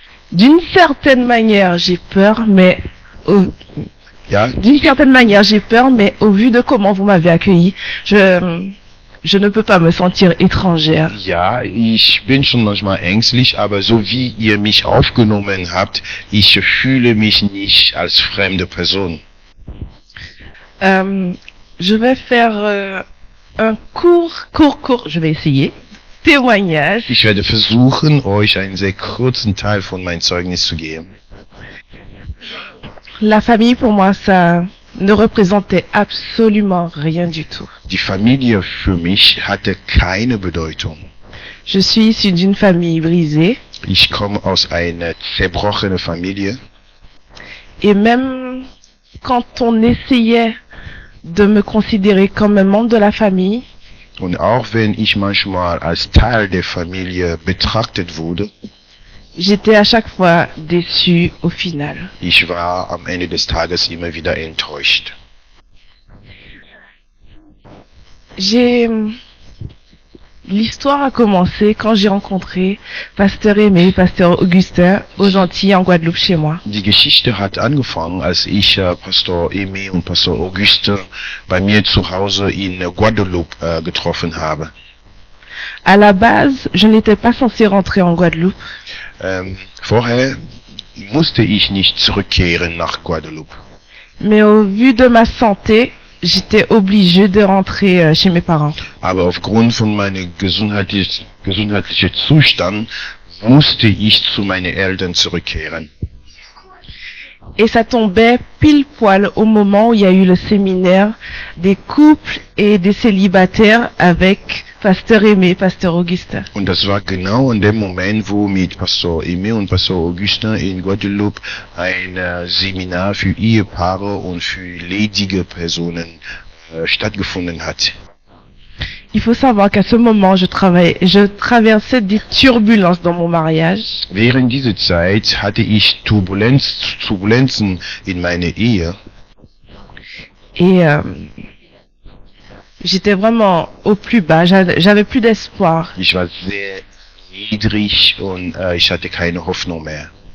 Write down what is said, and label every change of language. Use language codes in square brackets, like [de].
[fr] D'une certaine manière, j'ai peur, mais [de] Ja, [fr] d'une certaine manière, j'ai peur, mais au vu de comment vous m'avez accueilli, je ne peux pas me sentir étrangère. [de] ja, ich bin schon manchmal ängstlich, aber so wie ihr mich aufgenommen habt, ich fühle mich nicht als fremde Person. [fr] Je vais faire un je vais essayer, témoignage. [de] Ich werde versuchen, euch einen sehr kurzen Teil von meinem Zeugnis zu geben. [fr] La famille, pour moi, ça ne représentait absolument rien du tout. [de] Die Familie für mich hatte keine Bedeutung. [fr] Je suis issue d'une famille brisée. [de] Ich komme aus einer zerbrochenen Familie. [fr] Et même quand on essayait de me considérer comme un membre de la famille, [de] Und auch wenn ich manchmal als Teil der Familie betrachtet wurde, [fr] j'étais à chaque fois déçue au final. [de] ich war am Ende des Tages immer wieder enttäuscht. [fr] L'histoire a commencé quand j'ai rencontré Pasteur Aimé, Pasteur Augustin, aux Antilles, en Guadeloupe, chez moi. [de] Die Geschichte hat angefangen, als ich Pastor Aimé und Pastor Auguste bei mir zu Hause in Guadeloupe getroffen habe. [fr] À la base, je n'étais pas censée rentrer en Guadeloupe. [de] Vorher musste ich nicht zurückkehren nach Guadeloupe. [fr] Mais au vu de ma santé, j'étais obligée de rentrer chez mes parents. [de] Aber aufgrund von meinem gesundheitlichen Zustand musste ich zu meinen Eltern zurückkehren. [fr] Et ça tombait pile poil au moment où il y a eu le séminaire des couples et des célibataires avec Pasteur Aimé, Pasteur Augustin. [de] Und das war genau in dem Moment, wo mit Pastor Aimé und Pastor Augustin in Guadeloupe ein Seminar für Ehepaare und für ledige Personen stattgefunden hat. [fr] Il faut savoir qu'à ce moment, je traversais des turbulences dans mon mariage. [de] Während dieser Zeit hatte ich Turbulenzen in meiner Ehe. [fr] Et j'étais vraiment au plus bas, j'avais plus d'espoir. [de] Ich war sehr niedrig und ich hatte keine Hoffnung mehr.